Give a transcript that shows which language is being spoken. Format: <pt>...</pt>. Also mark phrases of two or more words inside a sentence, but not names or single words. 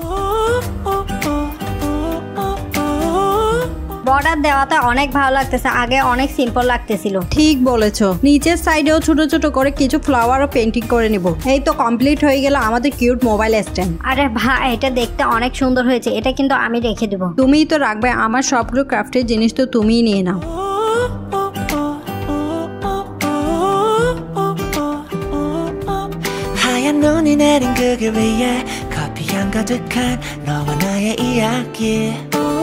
<bn>বর্ডার দেওয়াতে অনেক ভালো লাগতেছে, আগে অনেক সিম্পল লাগতেছিল। ঠিক বলেছো। নিচের সাইডেও ছোট ছোট করে কিছু ফ্লাওয়ার ও পেন্টিং করে নিব। এই তো কমপ্লিট হয়ে গেল আমাদের</bn> <en>cute mobile stand.</en> <bn>আরে ভাই, এটা দেখতে অনেক সুন্দর হয়েছে। এটা কিন্তু আমি রেখে দেবো। তুমিই তো রাখবে, আমার সবগুলো ক্রাফটের জিনিস তো তুমিই নিয়ে নাও।</bn> <ko>하얀 눈이 내린 그 길 위에 커피향 가득한 너와 나의 이야기</ko>